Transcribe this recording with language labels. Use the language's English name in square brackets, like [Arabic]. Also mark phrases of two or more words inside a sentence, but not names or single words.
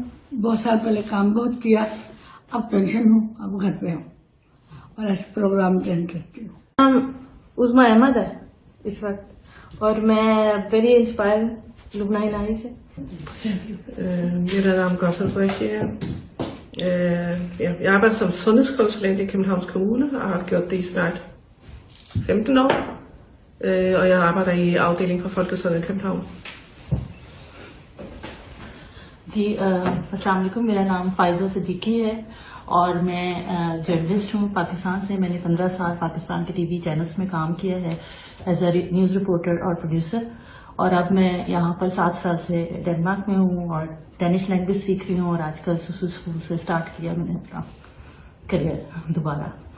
[Urdu] بہت سال پہلے کام بہت کیا، اب پینشن ہوں، اب گھر پہ ہوں اور ایسے پروگرام اٹینڈ کرتی ہوں. نام عظمیٰ احمد ہے اس وقت، اور میں [English] very inspire [Urdu] لبنہ الہی سے. میرا نام Gaussel قریشی ہے. [Danish] Jeg arbejder som sundhedskonsulent i Københavns Kommune og har gjort det i snart 15 år. Og jeg arbejder i afdelingen for folkesundhed i København. [Urdu] جی السلام علیکم، میرا نام فائزہ صدیقی ہے اور میں جرنلسٹ ہوں پاکستان سے. میں نے 15 سال پاکستان کے [English] TV channels [Urdu] میں کام کیا ہے [English] as a news reporter [Urdu] اور پروڈیوسر، اور اب میں یہاں پر 7 سال سے ڈینمارک میں ہوں اور [English] Danish language [Urdu] سیکھ رہی ہوں، اور آج کل سسو اسکول سے اسٹارٹ کیا میں نے اپنا کریئر دوبارہ.